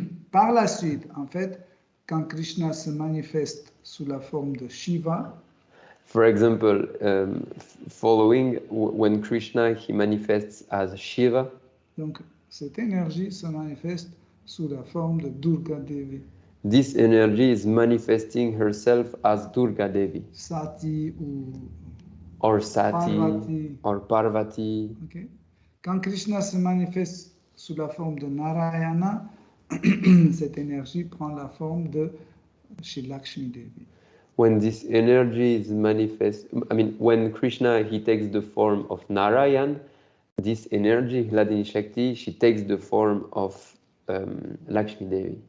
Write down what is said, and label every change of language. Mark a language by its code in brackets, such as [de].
[fr] Par la suite, en fait, quand Krishna se manifeste sous la forme de Shiva, [en] for example, following when Krishna he manifests as Shiva, [fr] donc cette énergie se manifeste sous la forme de Durga Devi. [en] This energy is manifesting herself as Durga Devi. [fr] Sati [en] or Sati [fr] Parvati. [en] or Parvati. Okay. [fr] Quand Krishna se manifeste sous la forme de Narayana, cette énergie prend la forme de Shri Lakshmi Devi. [en] When this energy is when Krishna he takes the form of Narayan, this energy, Hladini Shakti, she takes the form of Lakshmi Devi.